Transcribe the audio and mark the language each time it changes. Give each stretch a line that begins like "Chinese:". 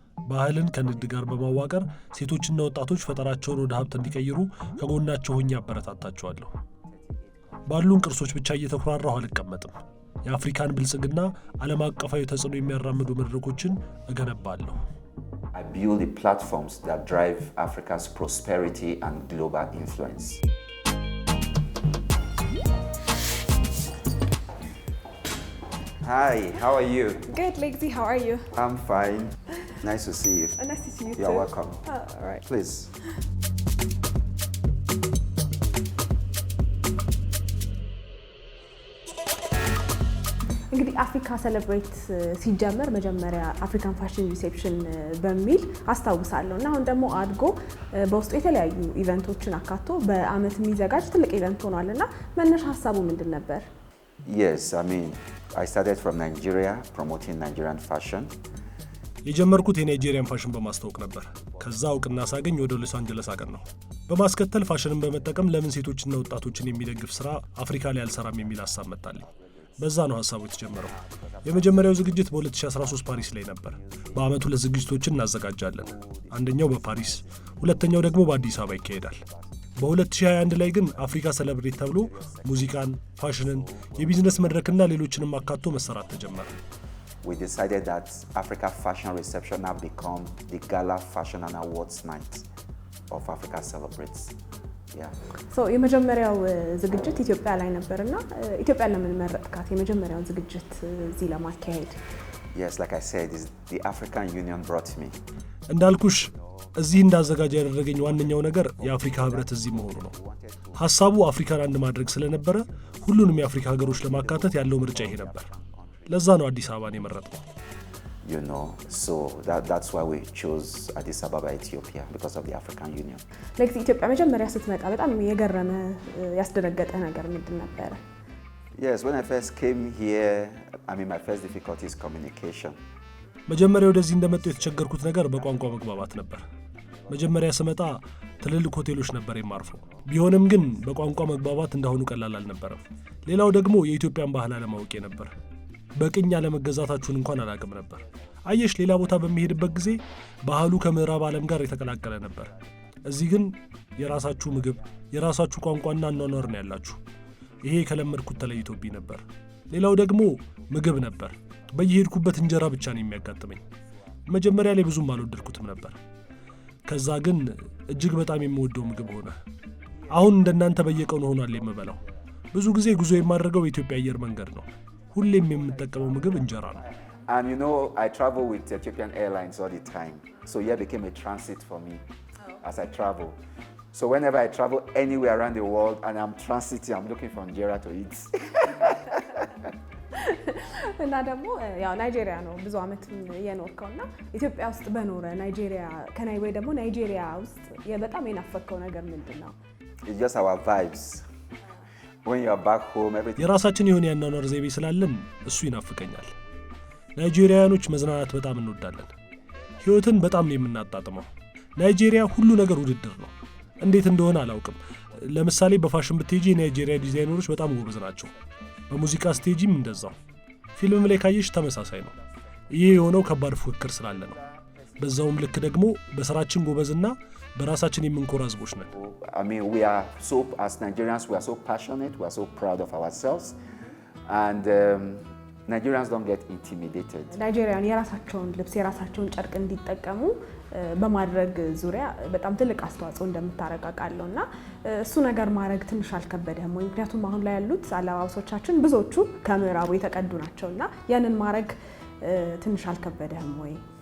Amharic: ባህልን ከንግድ ጋር በማዋቀር ሴቶችና ወጣቶች ፈጠራቸውን ወደ ሀብት እንዲቀይሩ ከጎናቸው ሆኜ አበረታታቸዋለሁ። ባሉን ቅርሶች ብቻ እየተኩራራሁ አልቀመጥም። የአፍሪካን ብልጽግና ዓለም አቀፋዊ ተጽዕኖ የሚያራምዱ መድረኮችን እገነባለሁ።
English: I build the platforms that drive Africa's prosperity and global influence. Hi, how are you? Good, Lexi. How are you? I'm fine. Nice to see you. Nice to see you too. You're welcome. All right. Please.
Amharic: እንግዲህ አፍሪካ ሴሌብሬት ሲጀመር መጀመሪያ አፍሪካን ፋሽን ሪሴፕሽን በሚል አስታውሳለሁ እና አሁን ደግሞ አድጎ በውስጡ የተለያዩ ኢቨንቶችን አካቶ በአመት የሚዘጋጅ ትልቅ ኢቨንት ሆኗልና መነሻ ሀሳቡ ምንድን ነበር?
English: Yes, I started from Nigeria promoting Nigerian fashion.
Amharic: የጀመርኩት የናይጄሪያን ፋሽን በማስተዋወቅ ነበር። ከዛ እውቅና ሳገኝ ወደ ሎስ አንጀለስ አቀናሁ። በማስከተል ፋሽንን በመጠቀም ለምን ሴቶችና ወጣቶችን የሚደግፍ ስራ አፍሪካ ላይ አልሰራም የሚል ሀሳብ መጣልኝ። በዛ ነው ሀሳቡ የተጀመረው። የመጀመሪያው ዝግጅት በ2013 ፓሪስ ላይ ነበር። በአመቱ 2 ዝግጅቶችን እናዘጋጃለን። አንደኛው በፓሪስ፣ ሁለተኛው ደግሞ በአዲስ አበባ ይካሄዳል። በ2021 ላይ ግን አፍሪካ ሴሌብሬት ተብሎ ሙዚቃን፣ ፋሽንን፣ የቢዝነስ መድረክና ሌሎችንም አካቶ መሰራት ተጀመረ።
English: We decided that Africa Fashion Reception have become the Gala Fashion and Awards Night of Africa Celebrates. Yeah.
Amharic: So የመጀመሪያው ዝግጅት ኢትዮጵያ ላይ ነበርና ኢትዮጵያ ለምን መረጥካት የመጀመሪያውን ዝግጅት እዚህ ለማካሄድ?
English: Yes, like I said, the African Union brought me.
Amharic: እንዳልኩሽ እዚህ እንዳዘጋጅ ያደረገኝ ዋነኛው ነገር የአፍሪካ ህብረት እዚህ መሆኑ ነው። ሐሳቡ አፍሪካን አንድ ማድረግ ስለነበረ ሁሉንም የአፍሪካ ሀገሮች ለማካተት ያለው ምርጫ ይሄ ነበር። ለዛ ነው አዲስ አበባን የመረጥነው።
English: You know, so that's why we chose Addis Ababa, Ethiopia, because of the African Union.
Amharic: ለዚህ ኢትዮጵያ መጀመሪያ ስትመጣ በጣም የገረመ ያስደነገጠ ነገር ምንድን ነበር?
English: Yes, when I first came here, my first difficulty is communication.
Amharic: መጀመሪያ ወደዚህ እንደመጣሁ የተቸገርኩት ነገር በቋንቋ መግባባት ነበር። መጀመሪያ ስመጣ ትልልቅ ሆቴሎች ነበር የማርፈው። ቢሆንም ግን በቋንቋ መግባባት እንደሆኑ ቀላል አልነበረም። ሌላው ደግሞ የኢትዮጵያን ባህል አለማወቄ ነበር። በቅኝ አለመገዛታችሁን እንኳን አላውቅም ነበር። አየሽ፣ ሌላ ቦታ በሚሄድበት ጊዜ ባህሉ ከምዕራብ ዓለም ጋር የተቀላቀለ ነበር። እዚህ ግን የራሳችሁ ምግብ፣ የራሳችሁ ቋንቋና አኗኗር ነው ያላችሁ። ይሄ ከለመድኩት ተለይቶብኝ ነበር። ሌላው ደግሞ ምግብ ነበር። በየሄድኩበት እንጀራ ብቻ ነው የሚያጋጥመኝ። መጀመሪያ ላይ ብዙም አልወደድኩትም ነበር። ከዛ ግን እጅግ በጣም የምወደው ምግብ ሆነ። አሁን እንደናንተ በየቀኑ ሆኗል የምበላው። ብዙ ጊዜ ጉዞ የማደርገው የኢትዮጵያ አየር መንገድ ነው። ሁሌም የምጠቀመው ምግብ እንጀራ ነው።
English: And you know, I travel with Ethiopian Airlines all the time. So here became a transit for me as I travel. So whenever I travel anywhere around the world and I'm transiting, I'm looking for injera to eat.
Amharic: እና ደግሞ ያው ናይጄሪያ ነው ብዙ አመት የኖርከውና ኢትዮጵያ ውስጥ በኖረ ናይጄሪያ ከናይ ወይ ደግሞ ናይጄሪያ ውስጥ በጣም የናፈቀው ነገር ምንድነው?
English: It's just our vibes. When you are back home, everything.
Amharic: የራሳችን የሆነ ያኗኗር ዘይቤ ስላለን እሱ ይናፍቀኛል። ናይጄሪያኖች መዝናናት በጣም እንወዳለን። ህይወትን በጣም ነው የምናጣጥመው። ናይጄሪያ ሁሉ ነገር ውድድር ነው። እንዴት እንደሆነ አላውቅም። ለምሳሌ በፋሽን ብትሄጂ የናይጄሪያ ዲዛይነሮች በጣም ጎበዝ ናቸው። በሙዚቃ ስቴጂም እንደዛው። ፊልም ላይ ካየሽ ተመሳሳይ ነው። ይሄ የሆነው ከባድ ፉክክር ስላለ ነው። በዛውም ልክ ደግሞ በስራችን ጎበዝና በራሳችን የምንኮራ ህዝቦች ነን።
English: I mean, we are so, as Nigerians, we are so passionate, we are so proud of ourselves, and Nigerians don't get intimidated.
Amharic: ናይጄሪያን የራሳቸውን ልብስ የራሳቸውን ጨርቅ እንዲጠቀሙ በማድረግ ዙሪያ በጣም ትልቅ አስተዋጽኦ እንደምታረጋጋለው እና እሱ ነገር ማድረግ ትንሽ አልከበደም ወይ? ምክንያቱም አሁን ላይ ያሉት አለባበሶቻችን ብዙዎቹ ከምዕራቡ የተቀዱ ናቸውና ያንን ማድረግ ትንሽ አልከበደም ወይ?